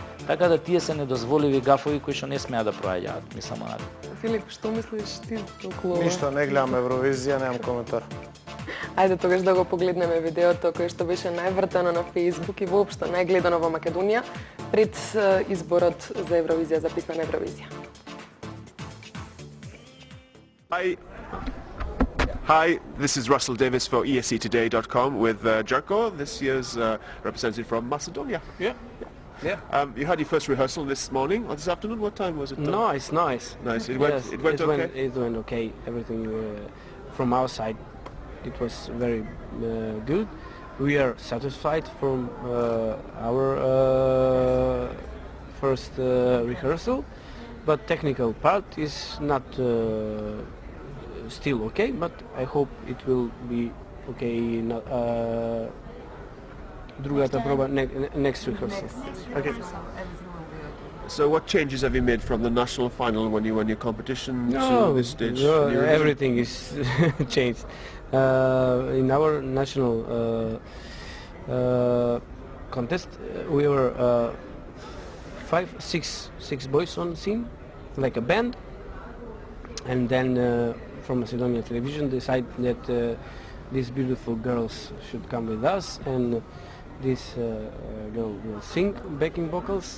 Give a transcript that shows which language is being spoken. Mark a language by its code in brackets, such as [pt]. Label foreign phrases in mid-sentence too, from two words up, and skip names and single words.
[mk] Така да тие се недозволиви гафови кои што не смеат да проаѓаат, мислам онака. Филип, што мислиш ти околу? Ништо, не гледам Евровизија, немам коментар. Ајде тогаш да го погледнеме видеото кое што беше највртано на Facebook и воопшто најгледано во Македонија пред изборот за Евровизија, за песна на Евровизија. [en] Hi, this is Russell Davis for ESCtoday.com with Jerko, this year's representative from Macedonia. Yeah. You had your first rehearsal this morning or this afternoon? What time was it? Nice. Nice. It went okay? It went okay. Everything from our side, it was very good. We are satisfied from our first rehearsal, but technical part is not still okay, but I hope it will be okay [mk] другата проба [en] next rehearsal. Okay. So what changes have you made from the national final when you won your competition to this stage? Everything is changed. In our national contest, we were six boys on scene, like a band, and then from Macedonia Television decided that these beautiful girls should come with us, and this girl will sing backing vocals.